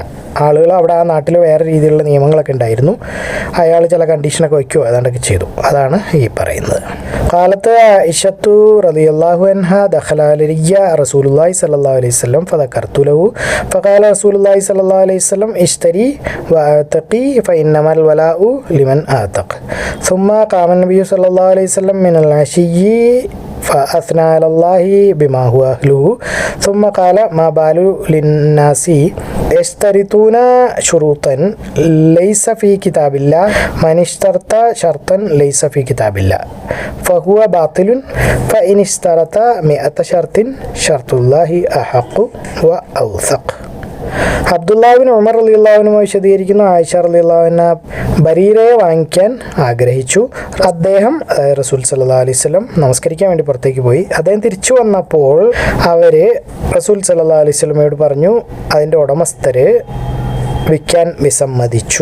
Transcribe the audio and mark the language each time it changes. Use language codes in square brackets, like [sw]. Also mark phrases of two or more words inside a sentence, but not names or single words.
[ml] ആളുകൾ അവിടെ ആ നാട്ടിൽ വേറെ രീതിയിലുള്ള നിയമങ്ങളൊക്കെ ഉണ്ടായിരുന്നു. അയാൾ ചില കണ്ടീഷനൊക്കെ വയ്ക്കുമോ ഏതാണ്ടൊക്കെ ചെയ്തു. അതാണ് ഈ പറയുന്നത്. [ar] قالت عائشة رضي الله عنها دخل علي رسول الله صلى الله عليه وسلم فذكرت له فقال رسول الله صلى الله عليه وسلم اشتري وأعتقي فإنما الولاء لمن أعتق ثم قام النبي صلى الله عليه وسلم من العشي فأثنى على الله بما هو أهله ثم قال ما بال للناس يشترطون شروطا ليس في كتاب الله من اشترط شرطا ليس في كتاب الله فهو باطل فإن اشترط 100 شرط شرط الله أحق وأوثق. [ml] അബ്ദുല്ലാഹ് ബിൻ ഉമർ [ar] رضي الله عنه [ml] വിശദീകരിക്കുന്നു, ആയിഷ [ar] رضي الله عنها [ml] ബരീരയെ വാങ്ങിക്കാൻ ആഗ്രഹിച്ചു. അദ്ദേഹം റസൂൽ [ar] صلى الله عليه وسلم [ml] നമസ്കരിക്കാൻ വേണ്ടി പുറത്തേക്ക് പോയി. അദ്ദേഹം തിരിച്ചു വന്നപ്പോൾ അവർ റസൂൽ [ar] صلى الله عليه وسلم [ml] പറഞ്ഞു, അതിൻ്റെ ഉടമസ്ഥർ വിൽക്കാൻ വിസമ്മതിച്ചു.